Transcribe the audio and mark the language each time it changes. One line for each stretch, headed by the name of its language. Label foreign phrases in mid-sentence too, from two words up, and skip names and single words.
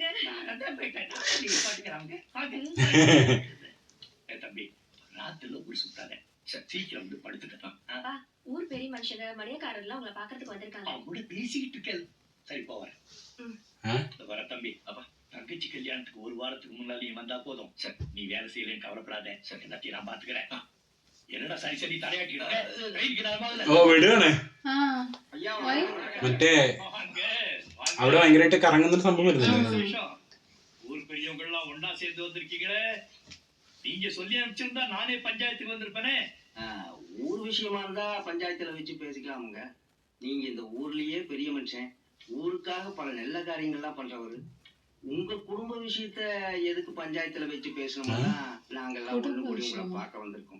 Tamil: நீ பாட்டுக்கிறாங்க தம்பி, ராத்திரில ஊர் சுத்தாத, சீக்கிரம் வந்து படுத்துக்கலாம். ஊர் பெரிய மனுஷங்க மணியக்காரர்லாம் உங்களை பாக்குறதுக்கு வந்திருக்காங்க. அவங்க கூட பேசிக்கிட்டு இருக்கேன். சரி போறேன் வர தம்பி. அப்பா தங்கச்சி கல்யாணத்துக்கு ஒரு வாரத்துக்கு முன்னாடி நீ வந்தா போதும். சரி நீ வேலை செய்யலன்னு கவலைப்படாத. சரி எல்லாத்தையும் நான் பாத்துக்கிறேன். என்னடா சரி சரி
Malayalam: മറ്റേ അവിടെ ഭയങ്കരമായിട്ട് കറങ്ങുന്ന സംഭവം വരുന്നില്ല.
Tamil: ஊர் பெரியவங்க எல்லாம் ஒன்னா சேர்ந்து வந்திருக்கீங்களே, நீங்க சொல்லி அனுப்பிச்சிருந்தா நானே பஞ்சாயத்துக்கு வந்திருப்பேனே. ஊர் விஷயமா இருந்தா பஞ்சாயத்துல வச்சு பேசிக்கலாமுங்க. நீங்க இந்த ஊர்லயே பெரிய மனுஷன், ஊருக்காக பல நல்ல காரியங்கள்லாம் பண்றவரு. உங்க குடும்ப விஷயத்த எதுக்கு பஞ்சாயத்துல வச்சு பேசணும்னா நாங்கெல்லாம் ஒண்ணு கூடி உங்களை பார்க்க வந்திருக்கோம்.